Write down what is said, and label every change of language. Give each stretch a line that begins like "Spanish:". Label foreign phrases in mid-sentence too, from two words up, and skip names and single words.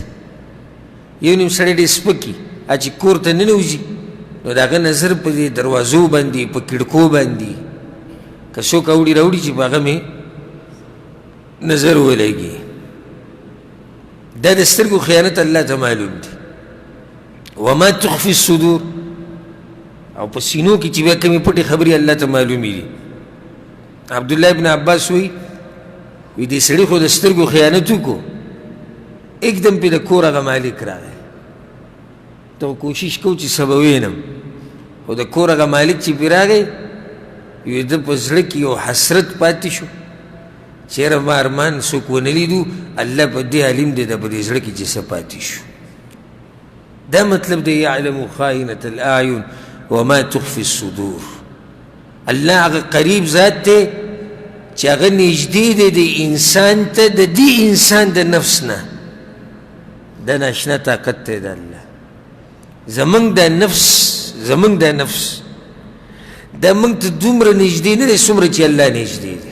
Pashto: یو نیم سړی ډېر سپکي چې کور ته ننوځي نو د هغه نظر په دې دروازو باندې په کړکو باندې که څوک اوړي راوړي چې په هغه مې نظر ولګي. دا د سترګو خیانت الله ته معلوم دی.
Arabic: وما تخفي الصدور،
Pashto: او په سینو کې چې بیا کمې پټې خبرې الله ته معلومې دي. عبدالله بن عباس وی دې سړي خو د سترګو خیانت وکړو، एकदम پې د کور هغه مالک راغی. ته کوشش کو چې سبا وینم، خو د کور هغه مالک چې پې راغی وی ده په زړه کې یو حسرت پاتې شو چېرې ما ارمان څوک ونه لیدو، الله په دې علیم دی د په دې زړه کې چې څه پاتې شو. دا مطلب دی
Arabic: یعلم خائنة الأعین وما تخفي الصدور.
Pashto: الله هغه قریب ذات دی چې هغه نږدې دی د انسان ته د دې انسان د نفس نه. دا ناشنا طاقت دی د الله. زمونږ دا نفس دا موږ ته دومره نږدې نه دی څومره چې الله نږدې دی.